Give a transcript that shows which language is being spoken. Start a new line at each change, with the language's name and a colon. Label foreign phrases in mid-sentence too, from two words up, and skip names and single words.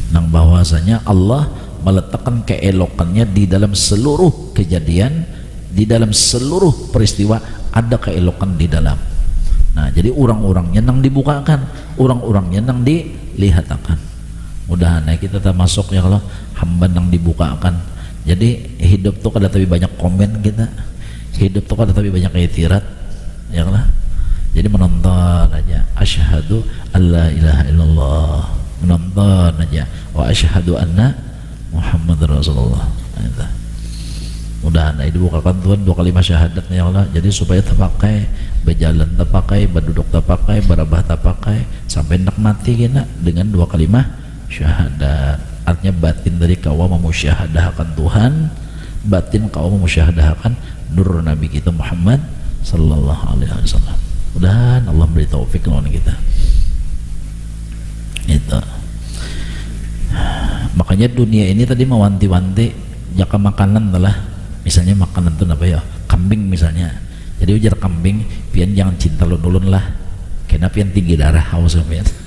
Banjar: bahwasanya Allah meletakkan keelokannya di dalam seluruh kejadian, di dalam seluruh peristiwa ada keelokan di dalam. Nah, jadi orang-orangnya nang dibukakan, orang-orangnya nang dilihatkan. Mudah-mudahan kita termasuk ya Allah hamba nang dibukakan. Jadi hidup tuh kada tapi banyak komen kita, hidup tuh kada tapi banyak itirat, ya Allah. Jadi menonton aja,
Arabic: أشهد أن لا إله إلا الله,
Banjar: menonton aja,
Arabic: وأشهد أن محمدا رسول الله.
Banjar: Mudah-mudahan dibukakan Tuhan dua kalimat syahadat ya Allah, jadi supaya terpakai, berjalan terpakai, berduduk terpakai, berabah terpakai, sampai nak mati kita dengan dua kalimat syahadat. Artinya batin dari kau memusyahadahkan Tuhan, batin kau memusyahadahkan nur Nabi kita Muhammad
Arabic: صلى الله عليه وسلم.
Banjar: Mudah-mudahan Allah beri taufik lawan kita. Itu. Makanya dunia ini tadi mewanti-wanti jaka makanan adalah misalnya makanan itu apa ya, kambing misalnya. Jadi ujar kambing pian jangan cinta ulun lah, kenapa pian tinggi darah haus pian.